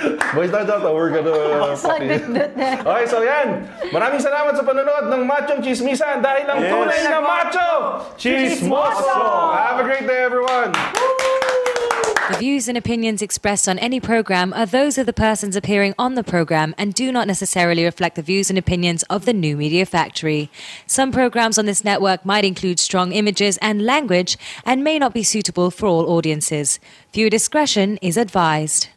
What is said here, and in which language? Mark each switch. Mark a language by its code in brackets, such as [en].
[en] Boys night out, we're gonna fuck it. [tl] Okay, so yan. Maraming salamat sa panonood ng Machong Chismisan dahil ang [en] Yes. [tl] tunay na macho, chismoso! [en] Have a great day, everyone! The views and opinions expressed on any program are those of the persons appearing on the program and do not necessarily reflect the views and opinions of the New Media Factory. Some programs on this network might include strong images and language and may not be suitable for all audiences. Viewer discretion is advised.